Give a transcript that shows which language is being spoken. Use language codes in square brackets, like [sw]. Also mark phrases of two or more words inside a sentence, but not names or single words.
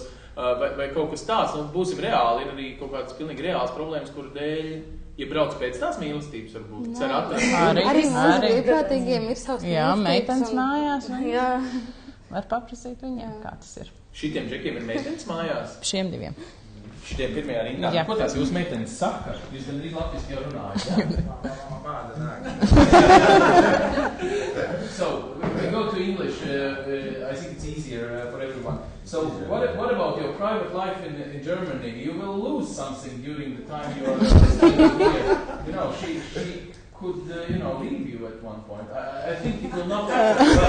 [lv] Vai kaut kas tāds, būsim reāli, ir arī kaut kādas pilnīgi reāls problēmas, kuru dēļ, ja brauc pēc tās mīlestības, varbūt, cer atrast. Arī mūsu brīvprātīgiem ir savs mīlestības. Jā, meitenes mājās. Jā. Var paprasīt viņiem, kā tas ir. Šitiem džekiem ir meitenes mājās? Šiem 2. Šitiem pirmajā rindā. Ko tās jūs meitenes saka? Jūs gan arī latviski jau runājat, [en] So, we go to English. I think it's easier for everyone. So, what about your private life in Germany? You will lose something during the time you are staying here. She could, leave you at one point. I think it will not happen.